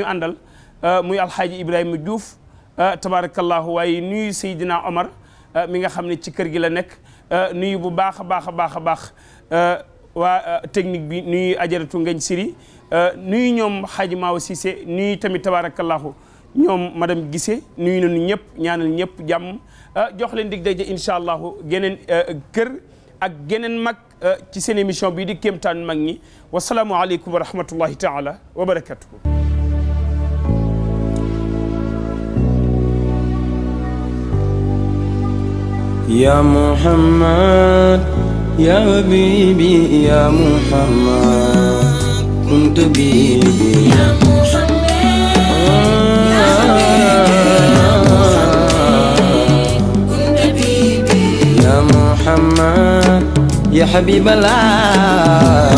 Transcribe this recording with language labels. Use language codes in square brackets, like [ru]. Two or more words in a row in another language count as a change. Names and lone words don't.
[wo] àndal muy alxaaji Ibrahima Diouf tabarakallahu waaye nuyu Seydina Omar mi nga xam ne ci kër gi la nekk nuyu bu baax a baax a baax a baax waa technique bi nuyu ajaratu Ngañ Siri nuyu ñoom xaaji Maawa Cissé nuyu tamit tabarakallahu ñoom madame Gissé nuyu nañu ñëpp ñaanal ñëpp jàmm jox leen dig daje [ar] إن شاء الله [wo] geneen kër ak geneen mag ci seen émission bii di kéemtaan mag ñi [ar] والسلام عليكم ورحمة الله تعالى وبركاته يا محمد يا حبيبي يا محمد كنت بيبي يا محمد يا حبيبي كنت بيبي يا محمد يا حبيب الله